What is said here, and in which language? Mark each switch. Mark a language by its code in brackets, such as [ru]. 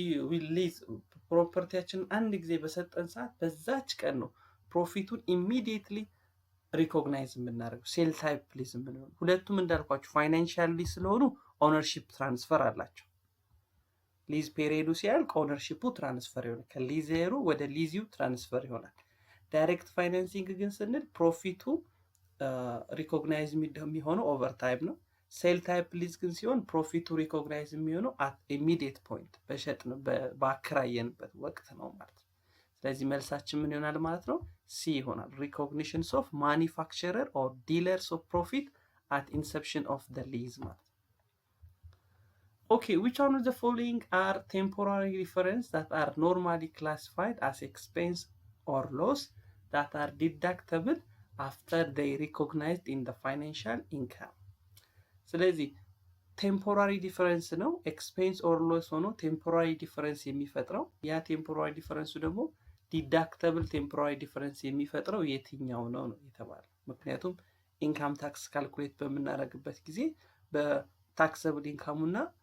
[am] ዊ ሊዝ ፕሮፐርቲያችንን አንድ ጊዜ በሰጠን ሰዓት በዛች ቀን ነው ፕሮፊቱን ኢሚዲየትሊ ሪኮግናይዝ የምናደርገው ሴል ታይፕ ሊዝ የምንለው። ሁለቱም እንዳልኳችሁ ፋይናንሻል ሊዝ ስለሆኑ ኦነርሺፕ ትራንስፈር አላቸው። ሊዝ ፔሪዮዱ ሲያልቅ ኦነርሺፑ ትራንስፈር ይሆናል፣ ከሊዜሩ ወደ ሊዚው ትራንስፈር ይሆናል። ዳይሬክት ፋይናንሲንግ ግን ስንል ፕሮፊቱ ሪኮግናይዝ የሚሆነው ኦቨር ታይም ነው። ሴል ታይፕ ሊዝ ግን ሲሆን ፕሮፊቱ ሪኮግናይዝ የሚሆነው አት ኢሚዲየት ፖይንት በሸጥን ባከራየንበት ወቅት ነው ማለት ነው። ስለዚህ መልሳችን ምን ይሆናል ማለት ነው? ሲ ይሆናል። ሪኮግኒሽንስ ኦፍ ማኒፋክቸረር ኦር ዲለርስ ኦፍ ፕሮፊት አት ኢንሰፕሽን ኦፍ ዘ ሊዝ ማለት ነው። [en] Okay, which one of the following are temporary difference that are normally classified as expense or loss that are deductible after they recognized in the financial income? [am] ስለዚህ ቴምፖራሪ ዲፈረንስ ነው። ኤክስፔንስ ኦር ሎስ ሆኖ ቴምፖራሪ ዲፈረንስ የሚፈጥረው ያ ቴምፖራሪ ዲፈረንሱ ደግሞ ዲዳክተብል ቴምፖራሪ ዲፈረንስ የሚፈጥረው የትኛው ነው ነው የተባለው። ምክንያቱም ኢንካም ታክስ ካልኩሌት በምናደርግበት ጊዜ በታክሰብል ኢንካሙና